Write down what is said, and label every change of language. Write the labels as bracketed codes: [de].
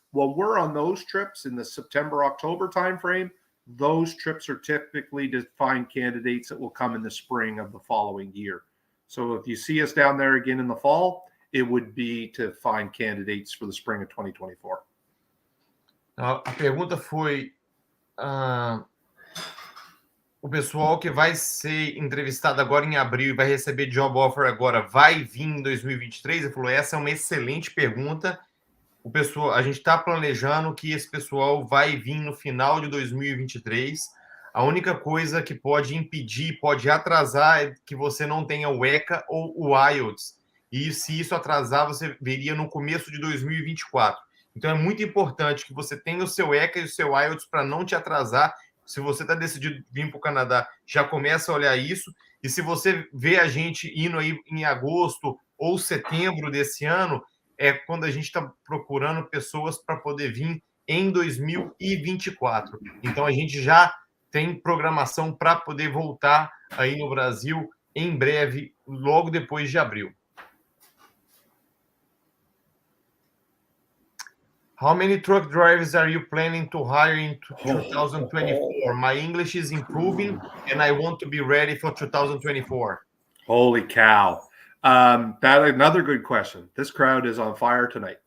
[en] When we're on those trips in the September, October timeframe, those trips are typically to find candidates that will come in the spring of the following year. So if you see us down there again in the fall, it would be to find candidates for the spring of 2024. [pt] A pergunta foi o pessoal que vai ser entrevistado agora em abril e vai receber [en] job offer [pt] agora vai vir em 2023? Ele falou, essa é uma excelente pergunta. A gente está planejando que esse pessoal vai vir no final de 2023. A única coisa que pode impedir, pode atrasar, é que você não tenha o ECA ou o IELTS. E se isso atrasar, você veria no começo de 2024. Então é muito importante que você tenha o seu ECA e o seu IELTS para não te atrasar. Se você está decidido vir para o Canadá, já começa a olhar isso. E se você vê a gente indo aí em agosto ou setembro desse ano, é quando a gente está procurando pessoas para poder vir em 2024. Então, a gente já tem programação para poder voltar aí no Brasil em breve, logo depois de abril. [en] How many truck drivers are you planning to hire in 2024? My English is improving, and I want to be ready for 2024. Holy cow. That another good question. This crowd is on fire tonight.